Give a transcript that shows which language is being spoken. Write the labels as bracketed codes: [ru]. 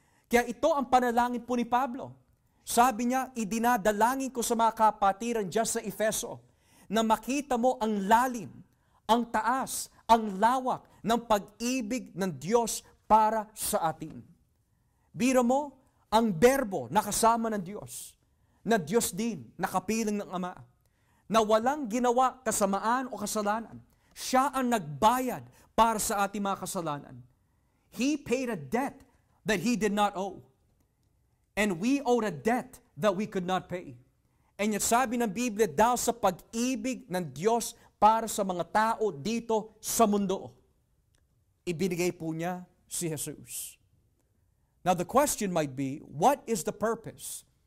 [tl] Kaya ito ang panalangin po ni Pablo. Sabi niya, idinadalangin ko sa mga kapatiran dyan sa Efeso na makita mo ang lalim, ang taas, ang lawak ng pag-ibig ng Diyos para sa atin. Biro mo, ang berbo na kasama ng Diyos, na Diyos din, nakapiling ng Ama, na walang ginawa kasamaan o kasalanan. Siya ang nagbayad para sa ating mga kasalanan. [en] He paid a debt that He did not owe. And we owed a debt that we could not pay. And yet [tl] sabi ng Biblia, dahil sa pag-ibig ng Diyos para sa mga tao dito sa mundo, ibinigay po niya si Jesus. [en] Now the question might be, what is the purpose?